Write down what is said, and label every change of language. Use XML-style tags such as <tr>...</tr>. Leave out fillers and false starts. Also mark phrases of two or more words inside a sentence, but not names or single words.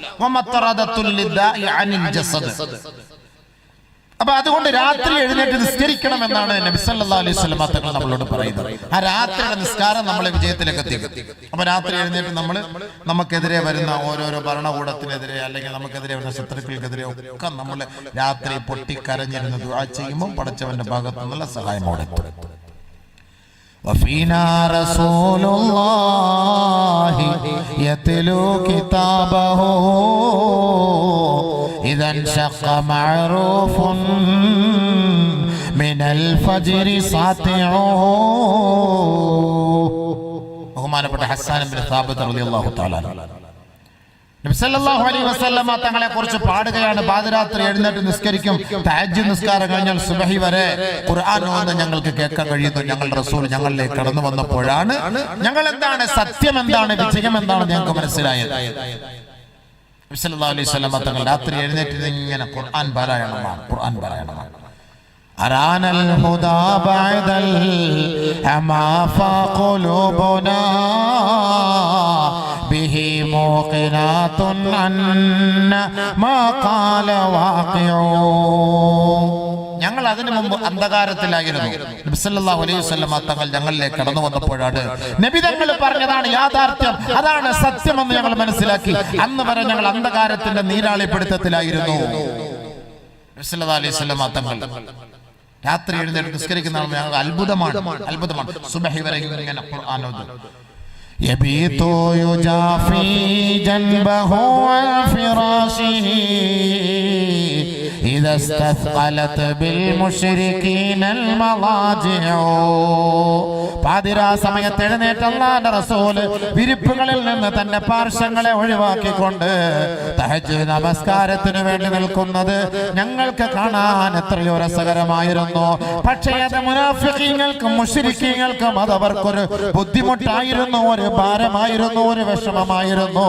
<ml>അപ്പൊ അതുകൊണ്ട് രാത്രി എഴുന്നേറ്റ് നിസ്കരിക്കണം എന്നാണ് നബി</ml> <ar>صلى الله عليه وسلم</ar> <ml>തങ്ങൾ നമ്മളോട് പറയുന്നത്. ആ രാത്രിയുടെ നിസ്കാരം നമ്മളെ വിജയത്തിലേക്ക് എത്തിക്കും. അപ്പൊ രാത്രി എഴുന്നേറ്റ് നമുക്കെതിരെ വരുന്ന ഓരോരോ ഭരണകൂടത്തിനെതിരെ അല്ലെങ്കിൽ നമുക്കെതിരെ വരുന്ന ശത്രുക്കൾക്കെതിരെ ഒക്കെ നമ്മൾ രാത്രി പൊട്ടിക്കരഞ്ഞിരുന്ന് ദുആ ചെയ്യുമ്പോൾ പടച്ചവന്റെ ഭാഗത്തു നിന്നുള്ള സഹായമോടെ</ml> <ar>وفينا رسول الله يتلو كتابه إذا انشق معروف من الفجر ساطع.</ar> <ml>ബഹുമാനപ്പെട്ട ഹസ്സാൻ ഇബ്നു സാബിത്ത്</ml> <ar>رضي الله تعالى</ar> <ml>നബി</ml> <ar>صلى الله عليه وسلم</ar> <ml>തങ്ങളെ കുറിച്ച് പാടുകയാണ്. പാതിരാത്രി എഴുന്നേറ്റ് നിസ്കരിക്കും. തഹജ്ജുദ് നിസ്കാരം കഴിഞ്ഞാൽ സുബഹി വരെ ഖുർആൻ ഓതുന്നത് ഞങ്ങൾക്ക് കേൾക്കാൻ കഴിയുന്നു. ഞങ്ങളുടെ റസൂൽ ഞങ്ങളിലേക്ക് കടന്നു വന്നപ്പോഴാണ് ഞങ്ങൾ എന്താണ് സത്യം എന്താണ് വിജയം എന്താണ് ഞങ്ങൾക്ക് മനസ്സിലായത്. നബി</ml> <ar>صلى الله عليه وسلم</ar> <ml>തങ്ങൾ രാത്രി എഴുന്നേറ്റ് ഇങ്ങനെ ഖുർആൻ പാരായണമാണ്.</ml> <ar>أرانا الهدى بعد الأمى فقلوبنا به موقنات أن ما قال واقع.</ar> <ml>ഞങ്ങൾ അതിനു മുമ്പ് അന്ധകാരത്തിലായിരുന്നു. നബി</ml> <ar>صلى الله عليه وسلم</ar> <ml>തങ്ങൾ ഞങ്ങളിലേക്ക് കടന്നു വന്നപ്പോഴാണ് നബി തങ്ങൾ പറഞ്ഞതാണ് യാഥാർത്ഥ്യം, അതാണ് സത്യമെന്ന് ഞങ്ങൾ മനസ്സിലാക്കി. അന്ന് വരെ ഞങ്ങൾ അന്ധകാരത്തിന്റെ നീരാളിപ്പിടുത്തത്തിലായിരുന്നു. നബി</ml> <ar>صلى الله عليه وسلم</ar> <ml>തങ്ങൾ രാത്രി എഴുന്നേറ്റ് നിസ്കരിക്കുന്നതാണ് ഞങ്ങൾ അത്ഭുതമാണ്. സുബഹി വരെ ഇങ്ങനെ ഖുർആൻ ഓതും.</ml> <ar>يبيت يجافي جنبه عن فراشه إذا استثقلت بالمشركين المضاجع.</ar> <ml>പാതിരാ സമയത്ത് എഴുന്നേറ്റ് അല്ലാഹുവിന്റെ റസൂല് വിരിപ്പുകളിൽ നിന്ന് തന്റെ പാർശ്വങ്ങളെ ഒഴിവാക്കിക്കൊണ്ട് തഹജ്ജുദ് നമസ്കാരത്തിന് വേണ്ടി നിൽക്കുന്നത് ഞങ്ങൾക്ക് കാണാൻ എത്രയോ രസകരമായിരുന്നു. പക്ഷേ അത് മുനാഫിഖീങ്ങൾക്കും മുശ്രിക്കീങ്ങൾക്കും അത് അവർക്കൊരു ബുദ്ധിമുട്ടായിരുന്നു, ഒരു ഭാരമായിരുന്നു, ഒരു വിഷമമായിരുന്നു.</ml>